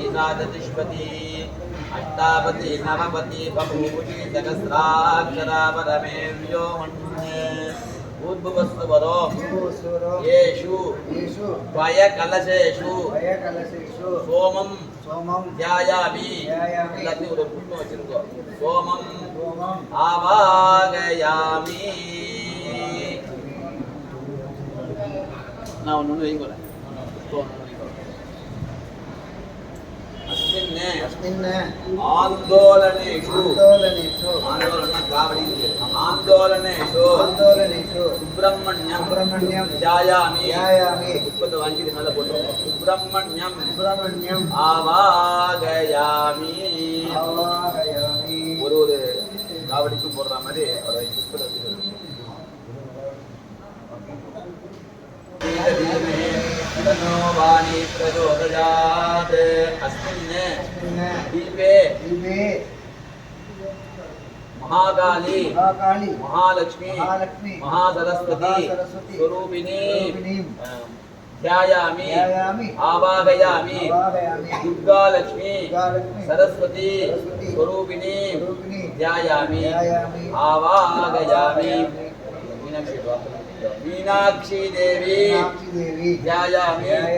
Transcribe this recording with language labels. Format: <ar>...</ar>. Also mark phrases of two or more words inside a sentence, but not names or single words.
<sa>सादतिष्पदी अष्टापदी नवपदी बभूषी सहस्राक्षरा परमे व्योमन्ये ऊर्ध्ववस्वरो येषु त्वयकलशेषु सोमं ध्यायामि</sa> <ta>எல்லாத்தையும் ஒரு புஷ்பம் வச்சிருக்கோம் சோமம் ஆவாகயாமி நான் ஒன்று வைங்க</ta> <sa>अस्मिन् आन्दोलनेषु आन्दोलनेषु सुब्रह्मण्यं ध्यायामि सुब्रह्मण्यं आवाहयामि</sa> <ta>ஒரு காவடிக்கும் போடுற மாதிரி அதை</ta> <sa>तनो वाणी प्रचोदयात् अस्मिन् दीपे महाकाली महालक्ष्मी महासरस्वती स्वरूपिणी ध्यायामि आवाहयामि दुर्गा लक्ष्मी सरस्वती स्वरूपिणी ध्यायामि आवाहयामि मीनाक्षी देवी ध्यायामि</sa>